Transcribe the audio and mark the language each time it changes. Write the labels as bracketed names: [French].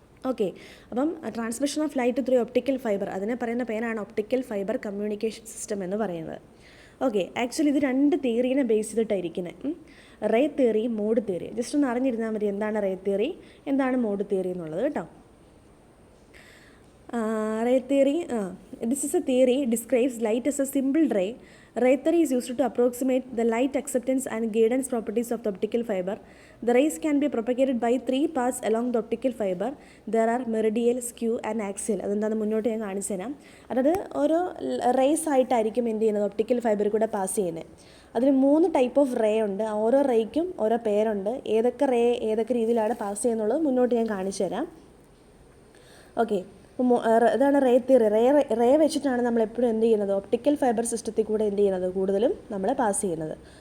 [Malayalam] Okay, അപ്പം [English] transmission of light through optical fiber, [Malayalam] അതിനെ പറയുന്ന പേരാണ് ഒപ്റ്റിക്കൽ ഫൈബർ കമ്മ്യൂണിക്കേഷൻ സിസ്റ്റം എന്ന് പറയുന്നത്. ഓക്കെ, ആക്ച്വലി ഇത് രണ്ട് തിയറീനെ base ചെയ്തിട്ടായിരിക്കുന്നത്. Ray theory, mode theory. Just ഒന്ന് അറിഞ്ഞിരുന്നാൽ മതി എന്താണ് റേ തിയറി, എന്താണ് മോഡ് തിയറി എന്നുള്ളത്, കേട്ടോ. [English] Ray theory, this is a theory describes light as a simple ray. Ray theory is used to approximate the light acceptance and guidance properties of the optical fiber. The rays can be propagated by 3 paths along the optical fiber. There are meridial, skew and axial. [Malayalam] അതെന്താണെന്ന് മുന്നോട്ട് ഞാൻ കാണിച്ചു തരാം. അതായത് ഓരോ raise ആയിട്ടായിരിക്കും എന്ത് ചെയ്യുന്നത്, ഒപ്റ്റിക്കൽ ഫൈബർ കൂടെ പാസ് ചെയ്യുന്നത്. അതിന് 3 ടൈപ്പ് ഓഫ് റേ ഉണ്ട്. ഓരോ റേയ്ക്കും ഓരോ പേരുണ്ട്. ഏതൊക്കെ റേ ഏതൊക്കെ രീതിയിലാണ് പാസ് ചെയ്യുന്നുള്ളത് മുന്നോട്ട് ഞാൻ കാണിച്ചു തരാം. ഓക്കെ, ഇതാണ് റേ തിയറി. റേ വെച്ചിട്ടാണ് നമ്മൾ എപ്പോഴും എന്ത് ചെയ്യുന്നത്, ഒപ്റ്റിക്കൽ ഫൈബർ സിസ്റ്റത്തിൽ കൂടെ എന്ത് ചെയ്യുന്നത്, കൂടുതലും നമ്മൾ പാസ് ചെയ്യുന്നത്.